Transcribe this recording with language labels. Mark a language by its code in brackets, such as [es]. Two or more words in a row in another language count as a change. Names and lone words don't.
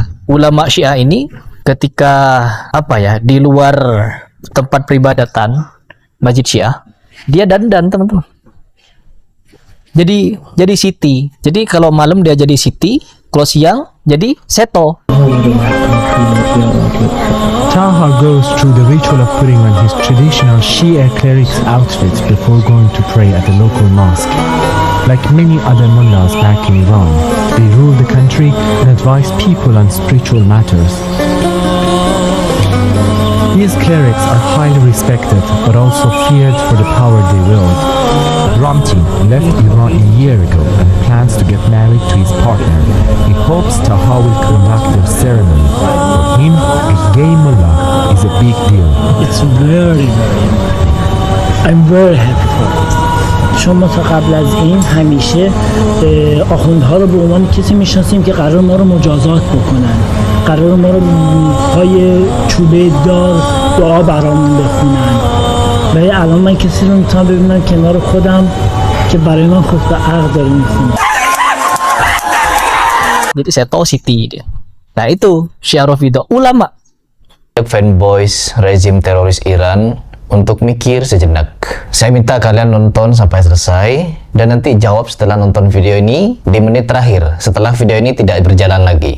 [id] Ulama Syiah ini ketika di luar tempat peribadatan Masjid Syiah, dia dandan, teman-teman. Jadi siti. Jadi kalau malam dia jadi siti, kalau siang jadi seto. [en] Taha goes through the ritual of putting on his traditional Shia cleric's outfits before going to pray at the local mosque. Like many other mullahs back in Iran, they rule the country and advise people on spiritual matters. These clerics are highly respected but also feared for the power they wield. Ramtin left Iran a year ago and plans to get married to his partner. He hopes Taha will conduct their ceremony. For him, a gay mullah is a big deal. It's very I'm very happy for it. [fa] شما تا قبل از این همیشه آخوندها رو به عنوان کسی میشناسیم که قرار ما رو مجازات بکنن، قرار ما رو پای چوبه دار دعا برامون بخونن. ولی الان من کسی رو میتونم ببینم کنار خودم که برای من خطبه عقد داره میخونه. [id] Jadi seto siti dia. Nah itu Syiah Rafidhah, ulama. Fanboys rezim teroris Iran untuk mikir sejenak. Saya minta kalian nonton sampai selesai dan nanti jawab setelah nonton video ini di menit terakhir setelah video ini tidak berjalan lagi.